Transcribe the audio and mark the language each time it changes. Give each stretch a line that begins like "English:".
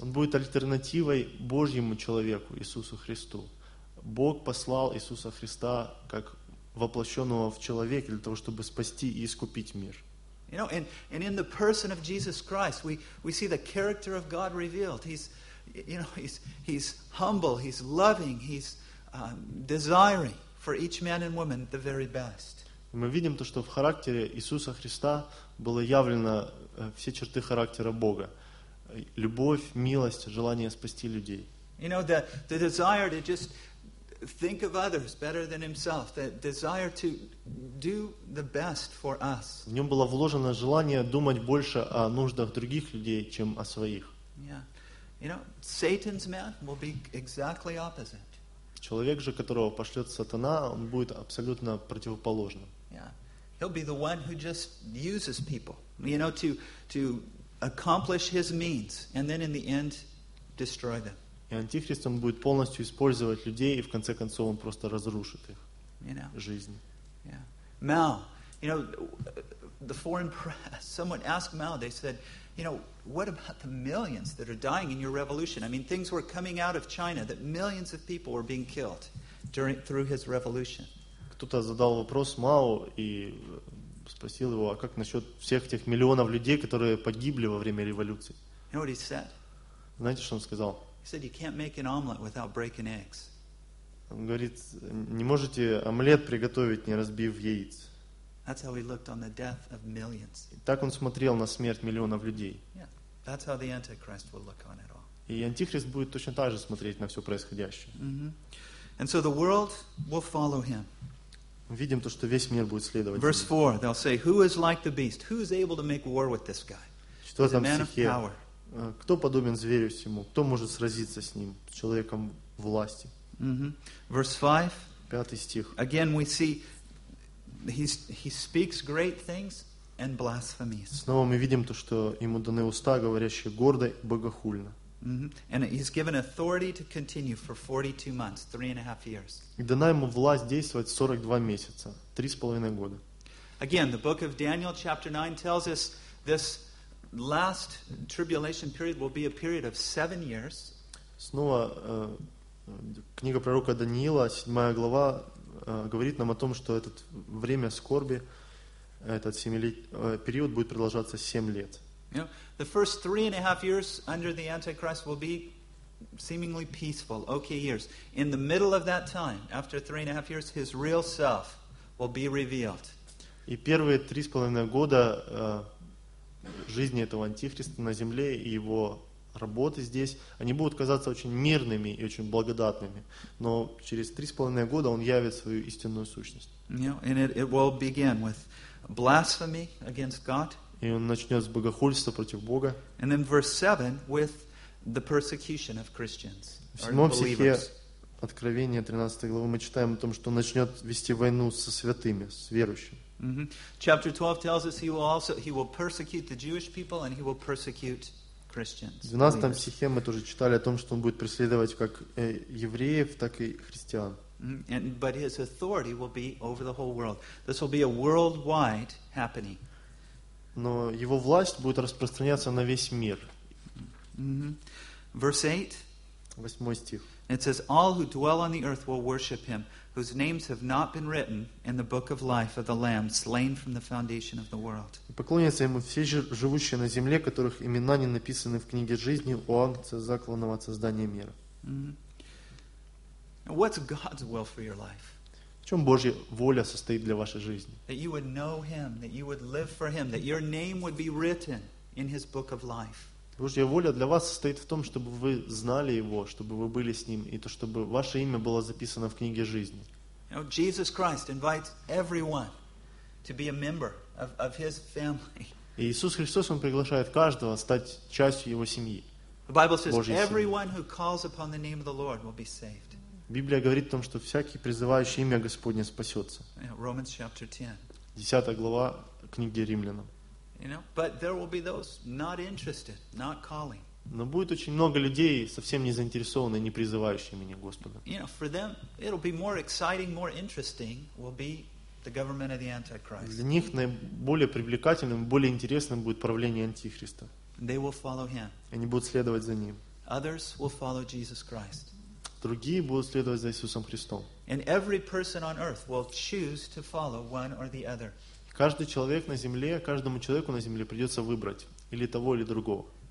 Russian: Он будет альтернативой Божьему человеку, Иисусу Христу. Бог послал Иисуса Христа как воплощенного в человеке для того, чтобы спасти и искупить мир.
English: You know, and in the person of Jesus Christ, we see the character of God revealed. He's, you know, he's humble, he's loving, he's desiring for each man and woman the very best.
Russian: Мы видим то, что в характере Иисуса Христа было явлено все черты характера Бога. Любовь, милость, желание спасти людей.
English: You know, the desire to just think of others better than himself, the desire to do the best for us.
Russian: В нем было вложено желание думать больше о нуждах других людей, чем о своих. Yeah.
English: You know, Satan's man will be exactly opposite.
Russian: Человек же, которого пошлет сатана, он будет абсолютно противоположным. Yeah.
English: He'll be the one who just uses people, you know, to accomplish his means and then in the end destroy them.
Russian: И Антихрист, он будет полностью использовать людей и в конце концов он просто разрушит их жизнь. Yeah.
English: Mao, you know, the foreign press, someone asked Mao, they said, you know, what about the millions that are dying in your revolution? I mean, things were coming out of China that millions of people were being killed through his revolution.
Russian: Кто-то задал вопрос Мао и спросил его, а как насчет всех тех миллионов людей, которые погибли во время революции?
English: You know what he said?
Russian: Знаете, что он сказал?
English: He said, you can't make an omelet without breaking eggs.
Russian: Он говорит, не можете омлет приготовить, не разбив яиц.
English: That's how he looked on the death of millions.
Russian: Так он смотрел на смерть миллионов людей. Yeah.
English: That's how the Antichrist will look on it all.
Russian: И Антихрист будет точно так же смотреть на все происходящее.
English: Mm-hmm. And so the world will follow him.
Russian: Видим то, что весь мир будет следовать.
English: Verse 4, they'll say, who is like the beast? Who is able to make war with this guy?
Russian: Что там стихе? Кто подобен зверю сему? Кто может сразиться с ним, с человеком власти?
English: Verse 5.
Russian: Пятый стих.
English: Again we see he speaks great things and blasphemies.
Russian: Снова мы видим то, что ему даны уста, говорящие гордо и богохульно.
English: And he's given authority to continue for 42 months, 3.5 years.
Russian: И дана ему власть действовать 42 месяца, 3.5 года.
English: Again, the book of Daniel chapter 9 tells us this last tribulation period will be a period of 7 years.
Russian: Снова книга пророка Даниила, 7 глава, говорит нам о том, что это время скорби, этот период будет продолжаться 7 лет.
English: You know, the first 3.5 years under the Antichrist will be seemingly peaceful, okay years. In the middle of that time, after 3.5 years, his real self will be revealed.
Russian: И первые 3.5 года жизни этого Антихриста на земле и его работы здесь, они будут казаться очень мирными и очень благодатными. Но через 3.5 года он явит свою истинную сущность.
English: You know, and it will begin with blasphemy against God.
Russian: И он начнет с богохульства против Бога.
English: And then verse 7 with the persecution of Christians.
Russian: В 7 стихе Откровения 13 главы мы читаем о том, что он начнет вести войну со святыми, с верующими. Mm-hmm.
English: Chapter 12 tells us he will persecute the Jewish people and he will persecute Christians.
Russian: В 12 стихе мы тоже читали о том, что он будет преследовать как евреев, так и христиан.
English: But his authority will be over the whole world. This will be a worldwide happening.
Russian: Но его власть будет распространяться на весь мир.
English: Verse 8.
Russian: 8 стих.
English: It says, all who dwell on the earth will worship him, whose names have not been written in the book of life of the Lamb, slain from the foundation of the world.
Russian: И поклонятся ему все живущие на земле, которых имена не написаны в книге жизни у Агнца, закланного от создания мира.
English: Mm-hmm. What's God's will for your life?
Russian: В чем Божья воля состоит для вашей жизни?
English: That you would know him, that you would live for him, that your name would be written in his book of life.
Russian: Божья воля для вас состоит в том, чтобы вы знали его, чтобы вы были с ним, и то, чтобы ваше имя было записано в книге жизни.
English: You know, Jesus Christ invites everyone to be a member of his family.
Russian: Иисус Христос, он приглашает каждого стать частью его семьи.
English: The Bible says, everyone who calls upon the name of the Lord will be saved.
Russian: Библия говорит о том, что всякий, призывающий имя Господне, спасется.
English: Romans chapter 10.
Russian: 10 глава книги Римлянам.
English: You know, but there will be those not interested, not calling.
Russian: Но будет очень много людей, совсем не заинтересованные, не призывающие имени Господа.
English: You know, for them, it'll be more exciting, more interesting will be the government of the Antichrist.
Russian: Для них наиболее привлекательным, более интересным будет правление Антихриста.
English: They will follow him.
Russian: Они будут следовать за ним.
English: Others will follow Jesus Christ.
Russian: Другие будут следовать за Иисусом Христом.
English: And every person on earth will choose to follow one or the other.
Russian: Каждый человек на земле, каждому человеку на земле придется выбрать или того, или другого.